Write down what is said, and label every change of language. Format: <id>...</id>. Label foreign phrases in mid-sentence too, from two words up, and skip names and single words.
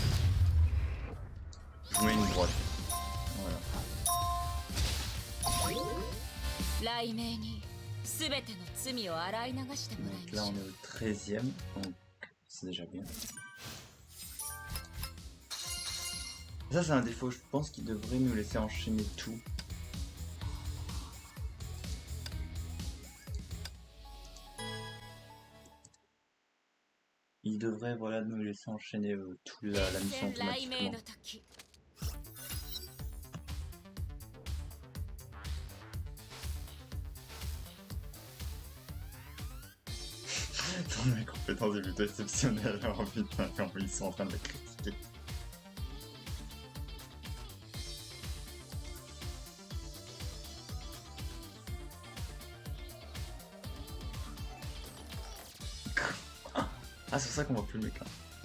<fr>Je vous mets une droite. Voilà.</fr> <ja>雷鳴に全ての罪を洗い流してもらい</ja> <fr>Donc</fr> <ja>ま</ja> <fr>là</fr> <ja>しょ</ja> <fr>on</fr> <ja>う</ja> <fr>est au 13e, donc c'est déjà bien. Ça c'est un défaut, je pense qu'il devrait nous laisser enchaîner tout. Il devrait voilà nous laisser enchaîner toute la mission</fr> <ja>雷鳴</ja> <fr>automatiquement.</fr> <ja>の時</ja> <fr>Ton incompétence est plutôt exceptionnelle. Oh putain, comment ils sont en train de le critiquer. Ah, c'est pour ça qu'on voit plus le mec là.</fr>